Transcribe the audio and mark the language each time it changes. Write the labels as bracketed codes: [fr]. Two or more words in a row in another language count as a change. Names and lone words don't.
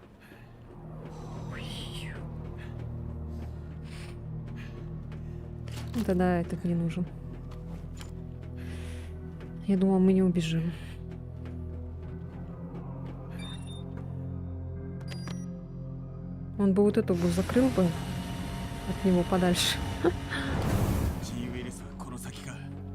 [ru] Ну, тогда этот не нужен. Я думала, мы не убежим. Он бы вот эту бы закрыл бы от него подальше. [ja] G ウイルスはこの先か。